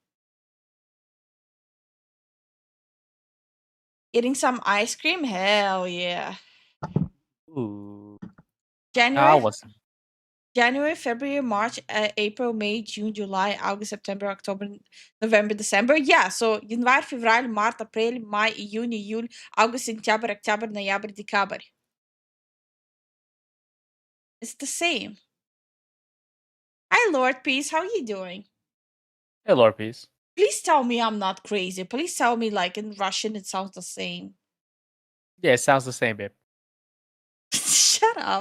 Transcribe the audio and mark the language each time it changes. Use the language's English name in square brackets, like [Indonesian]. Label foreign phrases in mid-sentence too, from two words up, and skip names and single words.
[English] Eating some ice cream? Hell yeah. Ooh. I January, wasn't. January, February, March, April, May, June, July, August, September, October, November, December. Yeah, so [Russian] январь, февраль, март, апрель, май, июнь, июль, август, сентябрь, октябрь, ноябрь, декабрь. [English] It's the same. Hi, Lord Peace. How are you doing? Hey, Lord, peace. Please tell me I'm not crazy. Please tell me, like, in Russian, it sounds the same. Yeah, it sounds the same, babe. Shut up.